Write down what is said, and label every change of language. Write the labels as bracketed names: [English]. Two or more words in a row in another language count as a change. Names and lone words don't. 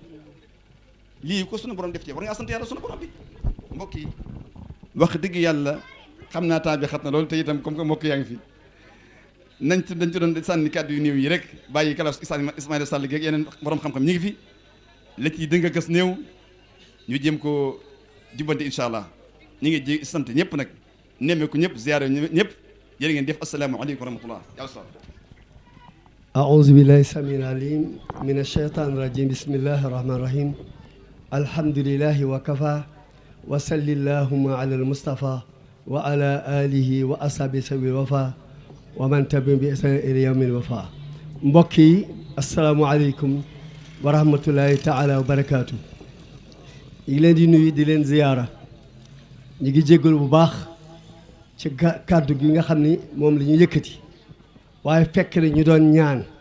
[Wolof] lii ko sunu borom def ci war ngaa sant yàlla sunu borom bi mbokk yi wax dëgg yàlla xam naa temps bi xat na loolu te itam [French] comme que [Wolof] mbokk yaa ngi fi dañ ci doon sànni kàddu yu néew yi rek bàyyi kalaas Ismaïla Sall geeg yeneen borom xam-xam ñi ngi fi la ci dënga gës néew ñu jéem ko jubbante [Arabic] إن شاء الله [Wolof] ñi ngi ji sant ñëpp nag nemmeeku ñëpp ziyaare ñëpp jërë ngeen def [Arabic] السلام عليكم ورحمة الله [Wolof] yàlla [Arabic] أعوذ بالله السميع العليم من الشيطان الرجيم بسم الله الرحمن الرحيم الحمد لله وكفى وصل اللهم على المصطفى وعلى آله وأصحابه سبيل الوفا ومن تبعهم بإحسان إلى يوم الوفاء [Wolof] mbokk yi [Arabic] السلام عليكم ورحمة الله تعالى وبركاته [Wolof] ñu ngi leen di nuyu di leen ziyaara ñu ngi jégalu bu baax ci kàddu gi nga xam ni moom la ñu yëkkati waaye fekk na ñu doon ñaan